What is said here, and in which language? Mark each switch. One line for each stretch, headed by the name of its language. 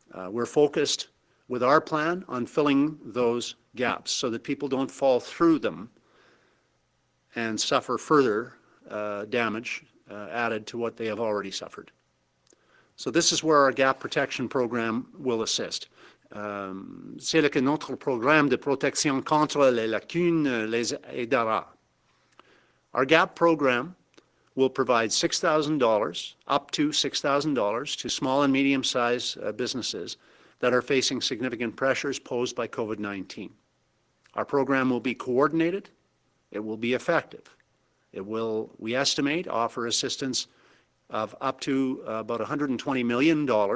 English: We're focused with our plan on filling those gaps so that people don't fall through them and suffer further damage added to what they have already suffered. So this is where our Gap Protection Program will assist.
French: C'est là que notre programme de protection contre les lacunes les aidera.
English: Our Gap program will provide $6,000, up to $6,000, to small and medium-sized businesses that are facing significant pressures posed by COVID-19. Our program will be coordinated. It will be effective. It will, we estimate, offer assistance of up to about $120 million.